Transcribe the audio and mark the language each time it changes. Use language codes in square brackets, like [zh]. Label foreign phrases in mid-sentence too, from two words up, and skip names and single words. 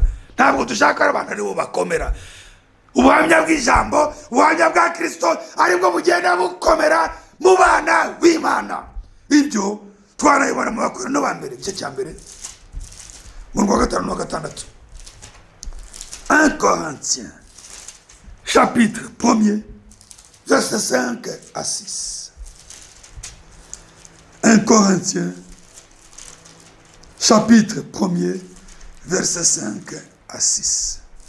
[rw] Ntabwo dushaka abantu ari bo bakomera. Ubuhamya bw'ijambo, ubuhamya bwa Kristo ari bwo bugenda bukomera mu bana b'Imana. Ibyo twarayibona mu Bakorino ba mbere igice cya mbere mu wa 5 no 6. [fr] 1 Corinthiens chapitre 1er verset 5 à 6. 1 Corinthiens chapitre 1er verset 5 à 6.